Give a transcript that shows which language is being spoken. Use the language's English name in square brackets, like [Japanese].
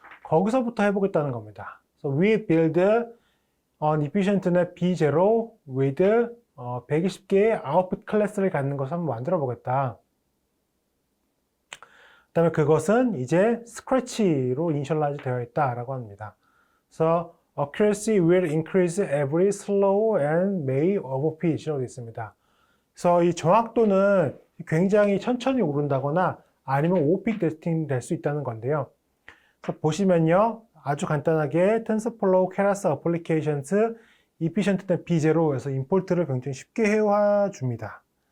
[Korean] 거기서부터 해보겠다는 겁니다. [English] So we build an efficientnet B0 with [Korean] 120개의 아웃풋 클래스를 갖는 것을 한번 만들어 보겠다. 그 다음에 그것은 이제 스크래치로 이니셜라이즈 되어 있다라고 합니다. [English] 그래서 accuracy will increase every slow and may overfit이라고 [Korean] 되어 있습니다. 그래서 이 정확도는 굉장히 천천히 오른다거나 아니면 오픽 테스팅 될 수 있다는 건데요. 그래서 보시면요. 아주 간단하게 TensorFlow Keras Applications Efficientnet B0에서 임포트를 굉장히 쉽게 해와 줍니다.